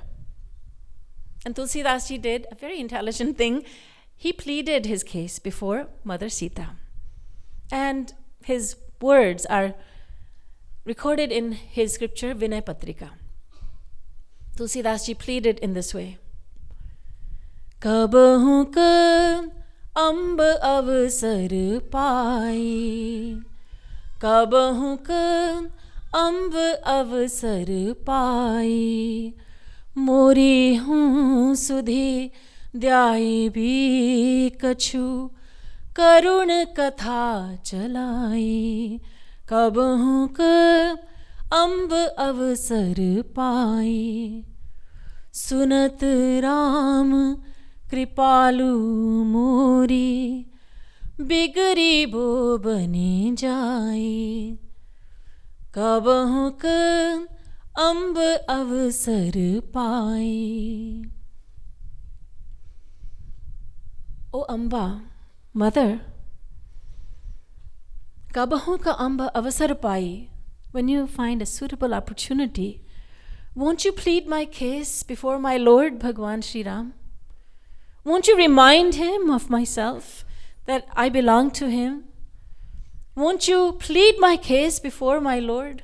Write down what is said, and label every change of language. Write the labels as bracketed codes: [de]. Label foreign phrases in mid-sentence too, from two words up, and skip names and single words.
[en] And Tulsidas ji did a very intelligent thing. He pleaded his case before Mother Sita. And his words are recorded in his scripture, Vinay Patrika. Tulsidas ji pleaded in this way. [bra] कबहुँ क अंब अवसर पाइ. कबहुँ क अंब अवसर पाइ. मोरिहुँ सुधि द्याइबी कछु. करुन कथा चलाइ. कबहु क अम्ब अवसर पाए, सुनत राम कृपालु मोरी, बिगड़ी बो बने जाए, कबहु क अम्ब अवसर पाए. O Amba, Mother, कबहुँ क अंब अवसर पाइ, [en] when you find a suitable opportunity, won't you plead my case before my Lord Bhagwan Sri Ram? Won't you remind him of myself, that I belong to him? Won't you plead my case before my Lord?